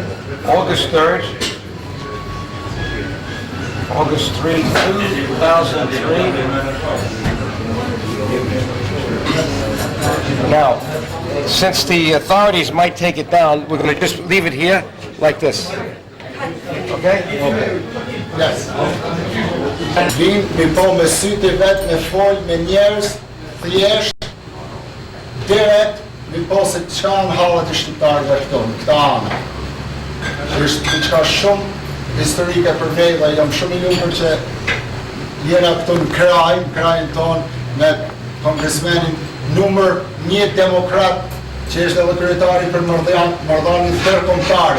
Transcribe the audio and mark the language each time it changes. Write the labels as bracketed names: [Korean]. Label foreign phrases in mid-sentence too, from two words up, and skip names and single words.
[English] August 3rd. August 3, 2003. Now, since the authorities might take it down, we're going to just leave it here like this. Okay? Yes. [Albanian] Vim mi po me sytë vetë me folë me njerës, thjesht, direkt, mi po se qka në halët e shqiptarëve këto, në këta anë. Është diçka shumë historike për me dhe jam shumë I lumtur që jena këtu në krajin tonë me Congressmanin numër 1 demokrat që është edhe kryetari për marrëdhënien ndërkombëtare.